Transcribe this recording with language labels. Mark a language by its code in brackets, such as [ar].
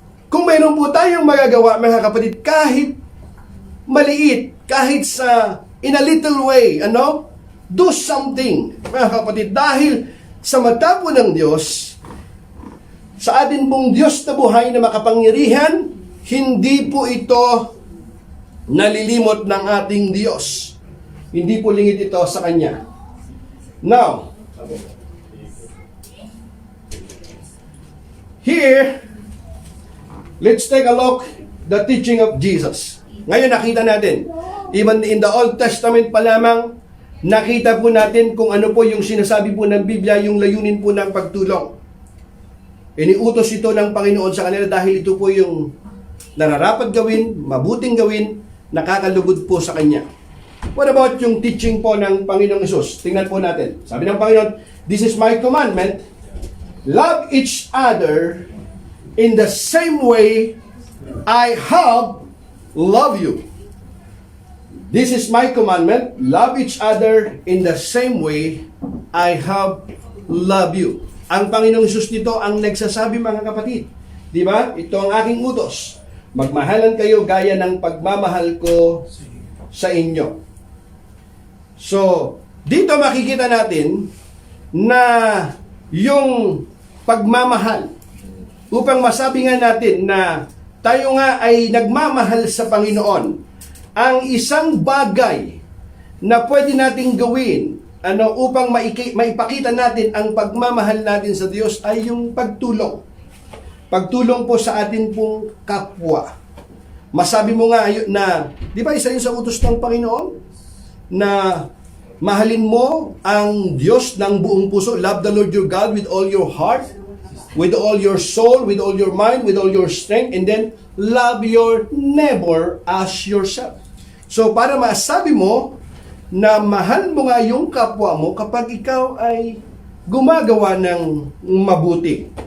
[tl] Kung mayroon po tayong magagawa mga kapatid, kahit maliit, kahit [en] in a little way, do something, [tl] mga kapatid, dahil sa mata po ng Diyos, sa atin pong Diyos na buhay na makapangyarihan, hindi po ito nalilimot ng ating Diyos. Hindi po lingid ito sa Kanya. [en] Now, here, let's take a look the teaching of Jesus. [tl] Ngayon nakita natin, [en] even in the Old Testament [tl] pa lamang, nakita po natin kung ano po yung sinasabi po ng Biblia, yung layunin po ng pagtulong. Iniutos ito ng Panginoon sa kanila dahil ito po yung nararapat gawin, mabuting gawin, nakakalugod po sa Kanya. [en] What about [tl] yung teaching po ng Panginoong Hesus? Tingnan po natin. Sabi ng Panginoon, [en] "This is my commandment, love each other in the same way I have loved you." This is my commandment, love each other in the same way I have loved you. [tl] Ang Panginoong Hesus nito ang nagsasabi, mga kapatid. Di ba? Ito ang aking utos. Magmahalan kayo gaya ng pagmamahal ko sa inyo. So, dito makikita natin na yung pagmamahal, upang masabi nga natin na tayo nga ay nagmamahal sa Panginoon, ang isang bagay na pwede nating gawin upang maipakita natin ang pagmamahal natin sa Diyos ay yung pagtulong. Pagtulong po sa atin pong kapwa. Masabi mo nga na, di ba isa yun sa utos ng Panginoon? Na mahalin mo ang Diyos ng buong puso. [en] Love the Lord your God with all your heart, with all your soul, with all your mind, with all your strength, and then love your neighbor as yourself. [tl] So para masabi mo na mahal mo nga yung kapwa mo kapag ikaw ay gumagawa ng mabuti.